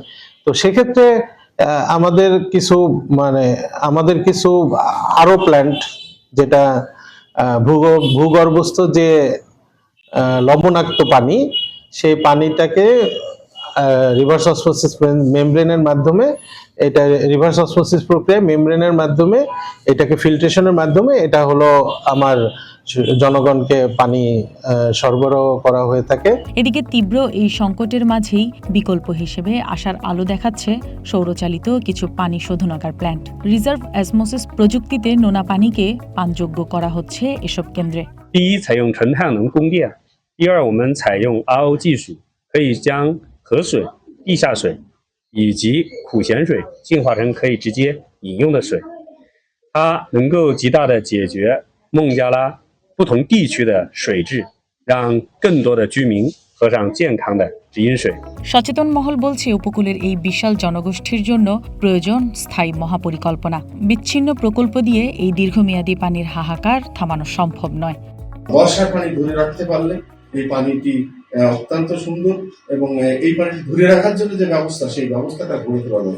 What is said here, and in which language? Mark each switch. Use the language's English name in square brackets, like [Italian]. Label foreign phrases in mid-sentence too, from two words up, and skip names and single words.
[Bangla] তো সেক্ষেত্রে আমাদের কিছু আরো প্ল্যান্ট, যেটা ভূগর্ভস্থ যে লবণাক্ত পানি, সেই পানিটাকে রিভার্স অসমোসিস মেমব্রেনের মাধ্যমে, এটা রিভার্স অসমোসিস প্রক্রিয়া মেমব্রেনের মাধ্যমে, এটাকে ফিল্ট্রেশনের মাধ্যমে এটা হলো আমার জনগণকে পানি সরবরাহ করা হয়ে থাকে। এদিকে তীব্র এই সংকটের মাঝেই বিকল্প হিসেবে আশার আলো দেখাচ্ছে সৌরচালিত কিছু পানি শোধনাগার প্ল্যান্ট। রিজার্ভ অসমোসিস প্রযুক্তিতে নোনা পানিকে পানযোগ্য করা হচ্ছে এসব কেন্দ্রে। [Chinese] 第一，采用纯太阳能供电；第二，我们采用 RO 技术，可以将河水、地下水以及苦咸水净化成可以直接饮用的水。它能够极大的解决孟加拉不同地区的水质，让更多的居民喝上健康的直饮水。 [Bangla] সচেতন মহল বলছে, উপকূলের এই বিশাল জনগোষ্ঠীর জন্য প্রয়োজন স্থায়ী মহাপরিকল্পনা। বিচ্ছিন্ন প্রকল্প দিয়ে এই দীর্ঘমেয়াদী পানির হাহাকার থামানো সম্ভব নয়। বর্ষার পানি ধরে রাখতে পারলে এই পানিটি অত্যন্ত সুন্দর, এবং এই পানিটি ধরে রাখার জন্য যে ব্যবস্থা, সেই ব্যবস্থাটা গড়ে তোলা দরকার।